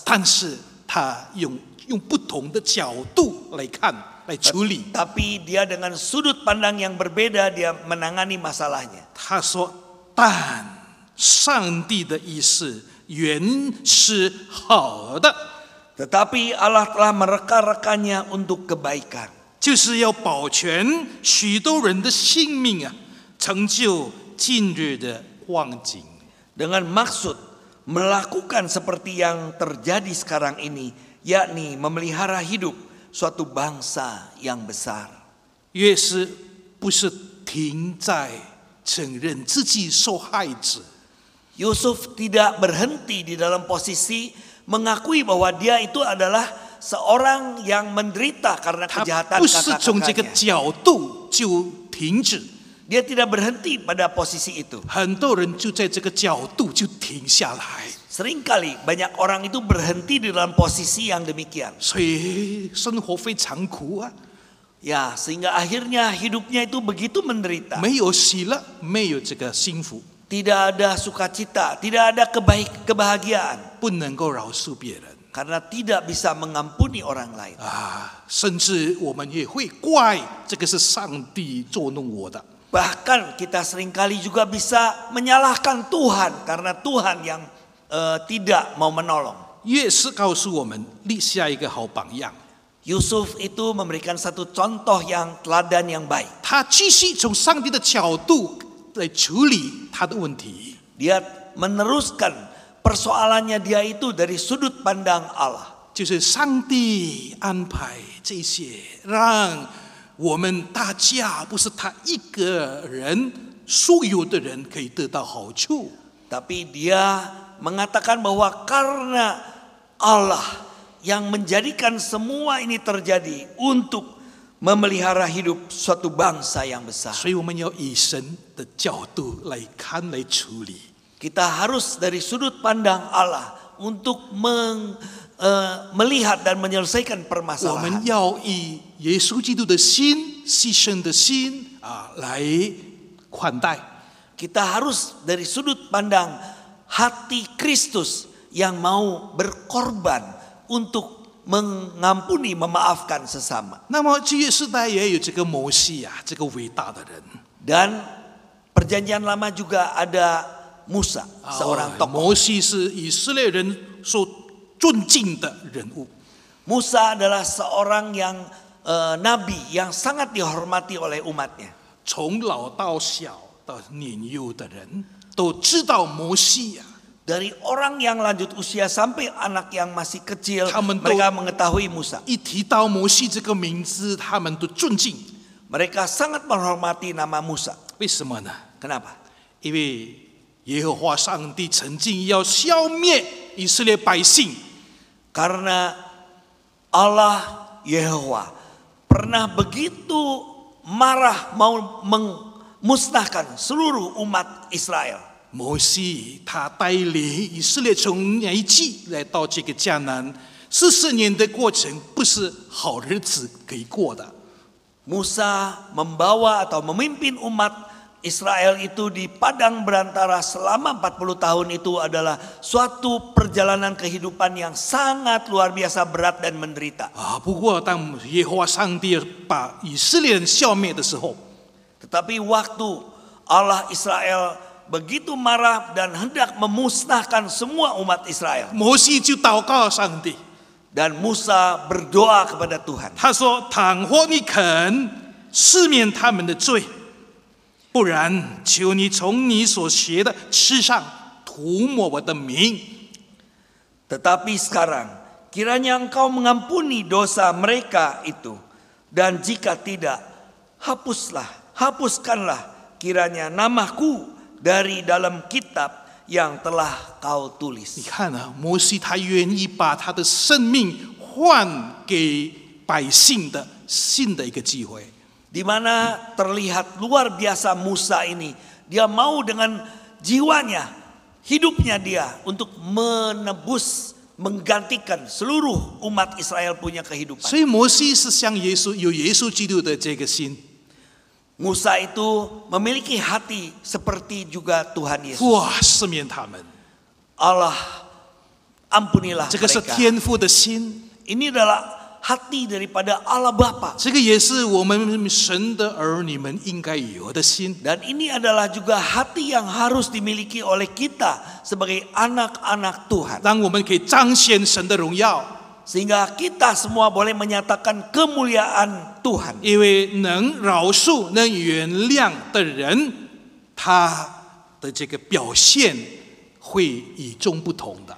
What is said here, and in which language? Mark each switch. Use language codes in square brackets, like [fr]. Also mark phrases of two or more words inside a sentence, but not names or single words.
[zh] 但是他用不同的角度来看，来处理。 [id] Tapi dia dengan sudut pandang yang berbeda dia menangani masalahnya. [zh] 他说：“但上帝的意思原是好的， [id] Tetapi Allah telah mereka-rekanya untuk kebaikan. [zh] 就是要保全许多人的性命啊，成就今日的光景。” [id] Dengan maksud melakukan seperti yang terjadi sekarang ini, yakni memelihara hidup suatu bangsa yang besar. [zh] 约瑟不是停在承认自己受害者， [id] Yusuf tidak berhenti di dalam posisi mengakui bahwa dia itu adalah seorang yang menderita karena [zh] 他 [id] kejahatan [zh] 不是从这个 [id] kakak-kakaknya. [zh] 角度就停止， [id] Dia tidak berhenti pada posisi itu. [zh] 很多人就在这个角度就停下来， [id] Seringkali banyak orang itu berhenti di dalam posisi yang demikian. [zh] 所以生活非常苦啊， [id] Ya, sehingga akhirnya hidupnya itu begitu menderita. [zh] 没有喜乐，没有这个幸福， [id] Tidak ada sukacita, tidak ada kebahagiaan. [zh] 不能够饶恕别人 [id] Karena tidak bisa mengampuni orang lain. [zh] 啊，甚至我们也会怪这个是上帝捉弄我的。 [id] Bahkan kita seringkali juga bisa menyalahkan Tuhan karena Tuhan yang tidak mau menolong. [zh] 约瑟告诉我们立下一个好榜样， [id] Yusuf itu memberikan satu contoh yang teladan yang baik. [zh] 他继续从上帝的角度来处理他的问题。 [id] Dia meneruskan persoalannya dia itu dari sudut pandang Allah. [zh] 就是上帝安排这些，让我们大家不是他一个人，所有的人可以得到好处。 [id] Tapi dia mengatakan bahwa karena Allah yang menjadikan semua ini terjadi untuk memelihara hidup suatu bangsa yang besar. [zh] 所以我们要以神的角度来看来处理。 [id] Kita harus dari sudut pandang Allah untuk melihat dan menyelesaikan [zh] 我 [id] permasalahan. [zh] 们要以耶稣基督的心、牺牲的心啊来款待。 [id] Kita harus dari sudut pandang hati Kristus yang mau berkorban untuk mengampuni, memaafkan sesama. [zh] 那么旧约时代也有这个摩西啊，这个伟大的人。 [id] Dan perjanjian lama juga ada Musa, seorang tokoh. [zh] 摩西是以色列人所尊敬的人物。 [id] Musa adalah seorang yang nabi yang sangat dihormati oleh umatnya. [zh] 从老到小到年幼的人都知道摩西呀。 [id] Dari orang yang lanjut usia sampai anak yang masih kecil, [zh] 他们都 [id] mereka mengetahui Musa. [zh] 一提到摩西这个名字，他们都尊敬。 [id] Mereka sangat menghormati nama Musa. [zh] 为什么呢？ [id] Kenapa? [zh] 因为耶和华上帝曾经要消灭以色列百姓， [id] Karena Allah Yehova pernah begitu marah mau memusnahkan seluruh umat Israel. [zh] 摩西他带领以色列从埃及来到这个迦南，40年的过程不是好日子可以过的。 [id] Musa membawa atau memimpin umat Israel itu di padang berantara selama 40 tahun itu adalah suatu perjalanan kehidupan yang sangat luar biasa berat dan menderita. [zh] 不过当耶和华上帝把以色列人消灭的时候， [id] Tetapi waktu Allah Israel begitu marah dan hendak memusnahkan semua umat Israel, [zh] 摩西就祷告上帝， [id] dan Musa berdoa kepada Tuhan. [zh] 他说：“倘或你肯赦免他们的罪，不然求你从你所学的刺上涂抹我的名。” [id] Tetapi sekarang kiranya engkau mengampuni dosa mereka itu, dan jika tidak, hapuskanlah kiranya namaku dari dalam kitab yang telah kau [zh] 你 [id] tulis. [zh] 看啊，摩西他愿意把他的生命换给百姓的新的一个机会。 [id] Di mana terlihat luar biasa Musa ini, dia mau dengan jiwanya, hidupnya dia untuk menebus, menggantikan seluruh umat Israel punya kehidupan. [zh] 所以摩西是像耶稣有耶稣基督的这个心， [id] Musa itu memiliki hati seperti juga Tuhan Yesus. [zh] 哇，赦免他们， [id] Allah ampunilah [zh] 这个是 [id] mereka. [zh] 天父的心， [id] Ini adalah hati daripada Allah Bapa. [zh] 这个也是我们神的儿女们应该有的心。 [id] Dan ini adalah juga hati yang harus dimiliki oleh kita sebagai anak-anak Tuhan. [zh] 让我们可以彰显神的荣耀， [id] Sehingga kita semua boleh menyatakan kemuliaan Tuhan. [zh] 因为能饶恕、能原谅的人，他的这个表现会与众不同的。